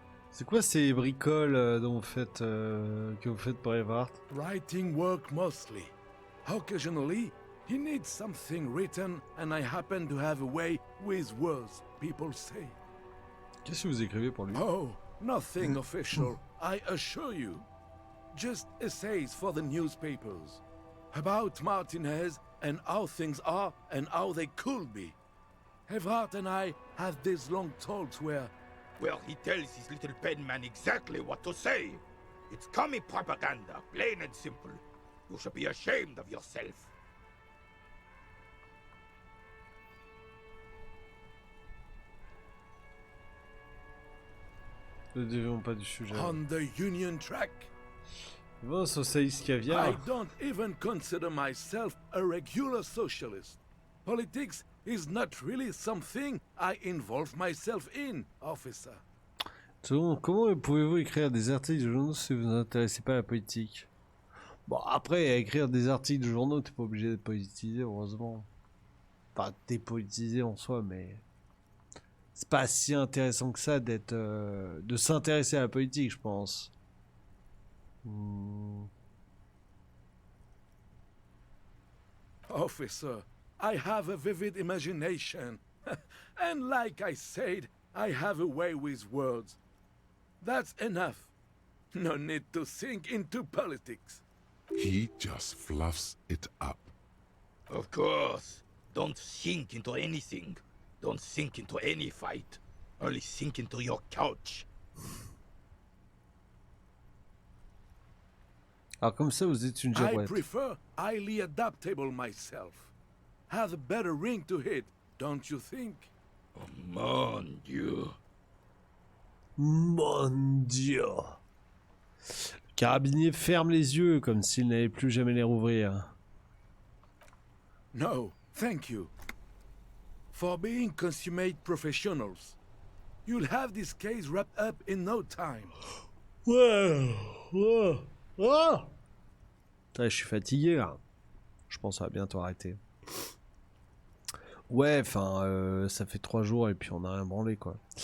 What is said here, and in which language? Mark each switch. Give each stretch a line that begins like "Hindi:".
French: C'est quoi ces bricoles dont vous faites, que vous faites pour Evrard?
English: Writing work mostly. Occasionally, he needs something written, and I happen to have a way with words, people say.
French: Qu'est-ce que vous écrivez pour lui?
English: Oh, nothing official, I assure you. Just essays for the newspapers. About Martinez and how things are and how they could be. Evrard and I had these long talks where... Well, he tells his little pen man exactly what to say. It's commie propaganda, plain and simple. You should be ashamed of yourself.
French: Ne dévions pas du sujet.
English: On the Union track.
French: Bon, socialiste caviar.
English: I don't even consider myself a regular socialist. Politics is not really something I involve myself in, officer.
French: Comment pouvez-vous écrire des articles de journaux si vous ne vous intéressez pas à la politique? Bon, après, écrire des articles de journaux, t'es pas obligé d'être politisé, heureusement. Enfin, t'es politisé en soi, mais... C'est pas si intéressant que ça d'être... de s'intéresser à la politique, je pense.
English: Officer, I have a vivid imagination. And like I said, I have a way with words. That's enough. No need to sink into politics. He just fluffs it up. Of course. Don't sink into anything. Don't sink into any fight. Only sink into your couch.
French: Alors comme ça, vous êtes une
English: I
French: girouette.
English: prefer highly adaptable myself. Has a better ring to hit, don't you think?
French: Oh, mon Dieu. Mon Dieu. Le carabinier ferme les yeux comme s'il n'allait plus jamais les rouvrir.
English: No, thank you. For being consummate professionals, you'll have this case wrapped up in no time.
French: Ouais. Putain, je suis fatigué là. Je pense que ça va bientôt arrêter. Ouais, enfin, ça fait 3 jours et puis on a rien branlé quoi.